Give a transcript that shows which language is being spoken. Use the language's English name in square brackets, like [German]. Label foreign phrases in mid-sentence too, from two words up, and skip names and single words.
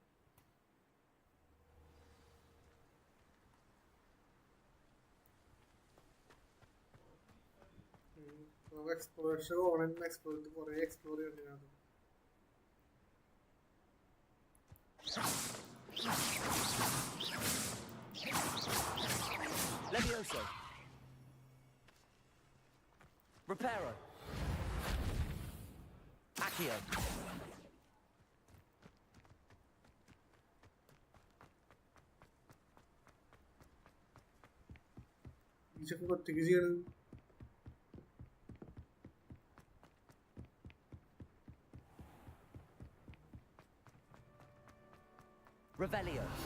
[Malayalam] എക്സ്പ്ലോറേഷൻ ഓണം എക്സ്പ്ലോർ കുറെ എക്സ്പ്ലോർ ചെയ്യണ്ടാണ്. [Latin] Levioso. Reparo. Accio. [Malayalam] ഇതൊക്കെ ഒറ്റയ്ക്ക് ചെയ്യണം. [Latin] Revelio.